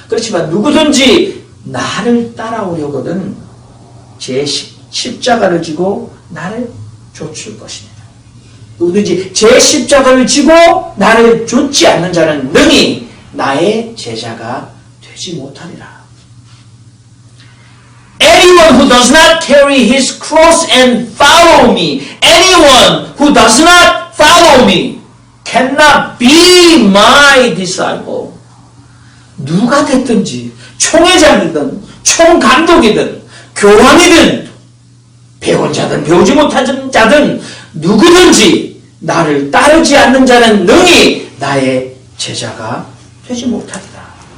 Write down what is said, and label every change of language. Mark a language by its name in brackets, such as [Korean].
[Korean] 그렇지만 누구든지 나를 따라오려거든 제 십자가를 지고 나를 좇을 것이니라. 누구든지 제 십자가를 지고 나를 좇지 않는 자는 능히 나의 제자가 되지 못하리라. [English] Anyone who does not carry his cross and follow me, anyone who does not follow me cannot be my disciple. [Korean] 누가 됐든지 총회장이든 총감독이든 교황이든 배운 자든 배우지 못한 자든 누구든지 나를 따르지 않는 자는 능히 나의 제자가 되지 못하리라.